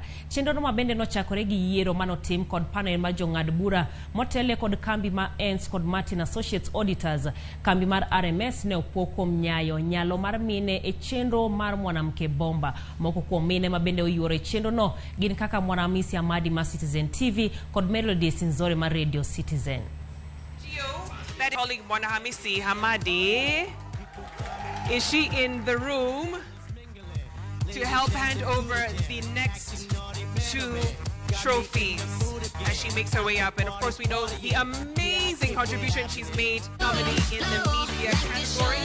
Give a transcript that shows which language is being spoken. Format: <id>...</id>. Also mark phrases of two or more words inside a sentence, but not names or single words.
<luo>Chenrono mabende nochakore gi yiero manotim kod panel mar jong'ad bura motele kod kambi ma Ernst kod Martin Associates Auditors. Kambi mar RMS ne opuo kuom nyalo mar mine e chenro mar</luo> <sw>mwanamke bomba.</sw> <luo>Moko kuom mine mabende oyuoro chenro no gin kaka Mwanamisi Amadi ma Citizen TV kod Melody Sinzore ma Radio Citizen.</luo> <en>That colleague Mwanamisi Hamadi, is she in the room to help hand over the next two trophies as she makes her way up? And of course we know the amazing contribution she's made nominee in the media category.</en>